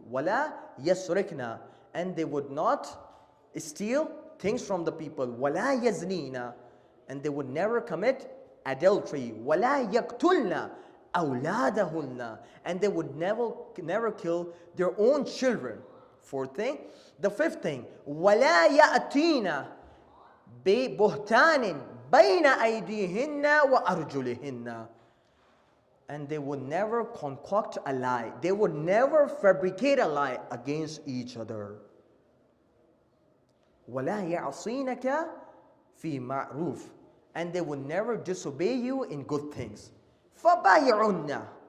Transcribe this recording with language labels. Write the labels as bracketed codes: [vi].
[ar] Wala yasrikna. [en] And they would not steal things from the people. [ar] Wala yaznina. [en] And they would never commit adultery. [ar] Wala yaqtulna awladahunna. [en] And they would never kill their own children. Fourth thing. The fifth thing, [ar] وَلَا يَأْتِينَ بِبُهْتَانٍ بَيْنَ أَيْدِيهِنَّ وَأَرْجُلِهِنَّ. [en] And they would never concoct a lie. They would never fabricate a lie against each other. [ar] وَلَا يَعْصِينَكَ فِي مَعْرُوفٍ. [en] And they would never disobey you in good things. [ar] فَبَايِعُنَّ.